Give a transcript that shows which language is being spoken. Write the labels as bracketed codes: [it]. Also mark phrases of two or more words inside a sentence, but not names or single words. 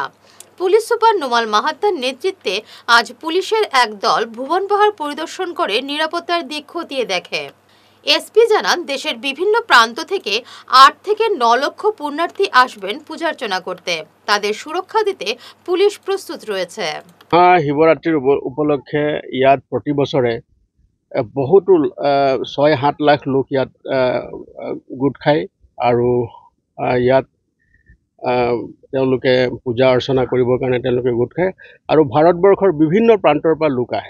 [bn] পুলিশ সুপার নোমাল মাহাত্তার নেতৃত্বে আজ পুলিশের এক দল ভুবন পাহাড় পরিদর্শন করে নিরাপত্তার দিক খতিয়ে দেখে। এসপি জানান, দেশের বিভিন্ন প্রান্ত থেকে 8 থেকে 9 লক্ষ পুণ্যার্থী আসবেন পূজার্চনা করতে। তাদের সুরক্ষা দিতে পুলিশ প্রস্তুত রয়েছে। [as] শিৱৰাত্ৰিৰ উপলক্ষে ইয়াত প্ৰতি বছৰে বহুতো 6-7 লাখ লোক ইয়াত গোট খায় আৰু ইয়াত তেওঁলোকে পূজা অৰ্চনা কৰিবৰ কাৰণে তেওঁলোকে গোট খায় আৰু ভাৰতবৰ্ষৰ বিভিন্ন প্ৰান্তৰ পৰা লোক আহে।